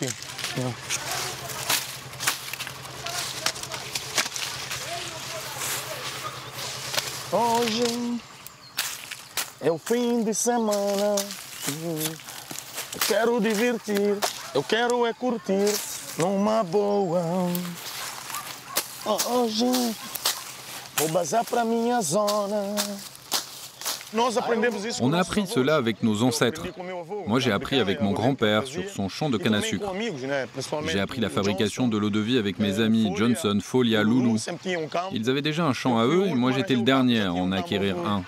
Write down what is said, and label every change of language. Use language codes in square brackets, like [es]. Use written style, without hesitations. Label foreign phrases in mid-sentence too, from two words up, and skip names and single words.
[pt] Hoje é o fim de semana, eu quero divertir, eu quero é curtir numa boa. Hoje vou bazar pra minha zona. [fr] On a appris cela avec nos ancêtres. Moi, j'ai appris avec mon grand-père sur son champ de canne à sucre. J'ai appris la fabrication de l'eau-de-vie avec mes amis Johnson, Folia, Loulou. Ils avaient déjà un champ à eux et moi, j'étais le dernier à en acquérir un.